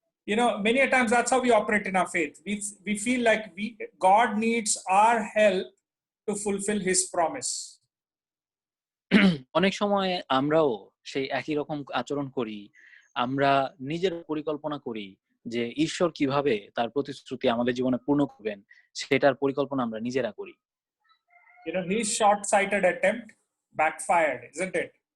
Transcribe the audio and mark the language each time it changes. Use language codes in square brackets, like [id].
[en] You know, many a times that's how we operate in our faith. We feel like God needs our help to fulfill his promise. [bn] অনেক সময় আমরাও সেই একই রকম আচরণ করি। আমরা নিজের পরিকল্পনা করি যে ঈশ্বর কিভাবে তার প্রতিশ্রুতি আমাদের জীবনে পূর্ণ করবেন, সেটার পরিকল্পনা আমরা নিজেরা করি। [en] You know, his short-sighted attempt backfired, isn't it?